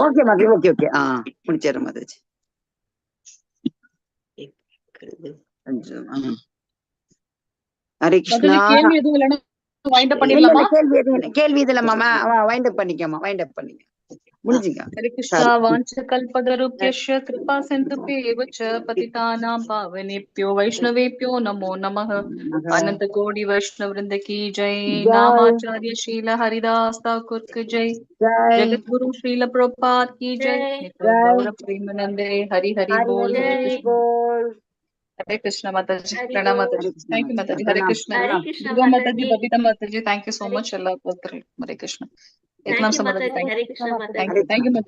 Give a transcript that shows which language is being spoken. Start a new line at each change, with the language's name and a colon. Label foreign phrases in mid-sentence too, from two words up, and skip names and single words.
Tamil: ஓகே மாதாஜி. ஓகே முடிச்சிடுறேன் மாதாஜி. ஹரே கிருஷ்ணா. கேள்வி எதுவும் இல்லைன்னா
English: wind up
Tamil: பண்ணிடலாமா? கேள்வி இதுல மாமா
English: wind up
Tamil: பண்ணிக்கமா.
English: wind up
Tamil: பண்ணிக்க முடிஞ்சுங்க. ஹரே கிருஷ்ணா.
Sanskrit: वाञ्छा कल्पतरुभ्यश्च कृपा सिन्धुभ्य एव च पतितानां पावनेभ्यो वैष्णवेभ्यो नमो नमः.
Hindi: अनंत कोटि वैष्णव वृंद की जय. नामाचार्य शील हरिदास ठाकुर की जय. जगत गुरु श्रील प्रभुपाद की जय. गौर प्रेमानंदे हरि हरि बोल. हरे कृष्णा माताजी. प्रणाम माताजी.
English: thank you
Hindi: माताजी. हरे कृष्णा. दुर्गा माताजी, बबीता माताजी,
English: thank you so much. अल्लाह हरे कृष्णा. Thank you, Mataji. Hare Krishna, Mataji. தேங்க்யூ